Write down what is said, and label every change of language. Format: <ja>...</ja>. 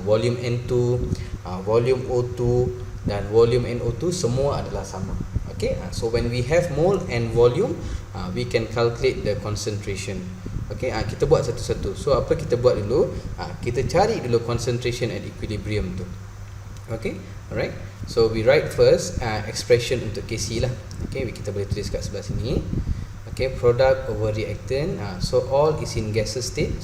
<ms>Volume N2, volume O2 dan volume NO2 semua adalah sama.</ms> <en>Okay, so when we have mole and volume, we can calculate the concentration.</en> <ms>Okay, kita buat satu-satu. So apa kita buat dulu? Kita cari dulu</ms> <en>concentration at equilibrium</en> <ms>tu. Okay, alright.</ms> <en>So we write first expression</en> <ms>untuk Kc lah. Okay, kita boleh tulis kat sebelah sini.</ms> <en>Okay, product over reactant. So all is in gaseous state.</en>